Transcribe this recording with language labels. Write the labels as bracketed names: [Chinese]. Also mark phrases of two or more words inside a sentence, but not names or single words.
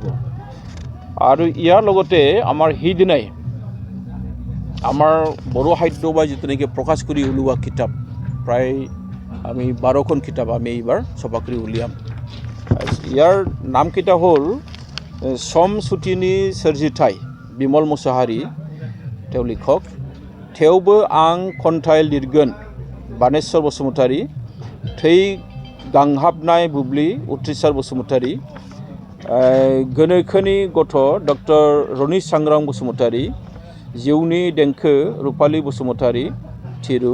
[Assamese] আৰু ইয়াৰ লগতে আমাৰ সেইদিনাই আমাৰ বড়ো সাহিত্য সভাই যিটো নেকি প্ৰকাশ কৰি উলিওৱা কিতাপ প্ৰায় আমি 12খন কিতাপ আমি এইবাৰ ছপা কৰি উলিয়াম। ইয়াৰ নামকেইটা হ'ল চম চুটিনি सोरजिथाय বিমল মুছাহাৰী, তেওঁ লিখক। [Bodo] थेवबो आं खन्थाइ लिरगोन बानेश्वर बसुमतारी। थै गांहाबनाय बुब्लि उथ्रिसार बसुमतारी। गोनोखोनि गथ' डक्टर रनिस सांग्रां बसुमतारी। जिउनि देंखो रुपाली बसुमतारी थिरु।